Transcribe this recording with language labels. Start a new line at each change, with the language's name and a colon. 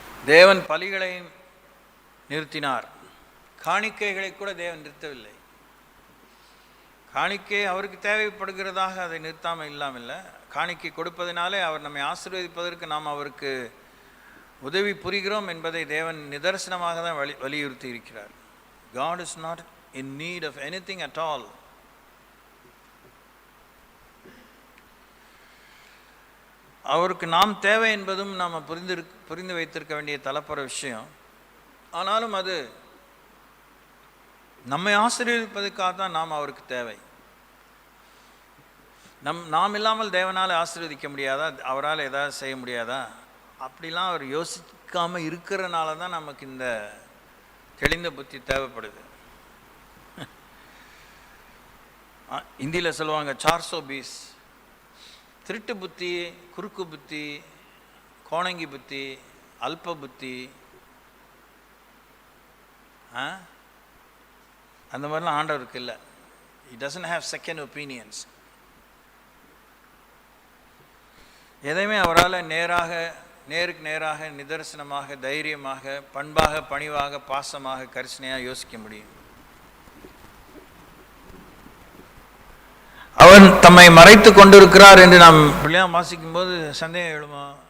Tamil: தேவன் பலிகளை நிறுத்தினார், காணிக்கைகளை கூட தேவன் நிறுத்தவில்லை. காணிக்கை அவருக்கு தேவைப்படுகிறதாக அதை நிறுத்தாமல் இல்லாமல், காணிக்கை கொடுப்பதனாலே அவர் நம்மை ஆசீர்வதிப்பதற்கு நாம் அவருக்கு உதவி புரிகிறோம் என்பதை தேவன் நிதர்சனமாக தான் வலியுறுத்தி இருக்கிறார்.
English: God is not in need of anything at all.
Tamil: அவருக்கு நாம் தேவை என்பதும் நாம் புரிந்து வைத்திருக்க வேண்டிய தலைப்புற விஷயம். ஆனாலும் அது நம்மை ஆசீர்வதிப்பதற்காக தான் நாம் அவருக்கு தேவை. நாம் இல்லாமல் தேவனால் ஆசீர்வதிக்க முடியாதா? அவரால் ஏதாவது செய்ய முடியாதா? அப்படிலாம் அவர் யோசிக்காமல் இருக்கிறனால தான் நமக்கு இந்த தெளிந்த புத்தி தேவைப்படுது. இந்தியில் சொல்லுவாங்க 420. திருட்டு புத்தி, குறுக்கு புத்தி, கோணங்கி புத்தி, அல்ப புத்தி, அந்த மாதிரிலாம் ஆண்டவருக்கு இல்லை.
English: He doesn't have second opinions.
Tamil: எதையுமே அவரால் நேருக்கு நேராக, நிதர்சனமாக, தைரியமாக, பண்பாக, பணிவாக, பாசமாக, கரிசனையாக யோசிக்க முடியும். அவன் தம்மை மறைத்து கொண்டிருக்கிறார் என்று நாம் பிள்ளையாக வாசிக்கும் போது சந்தேகம் எழுமா?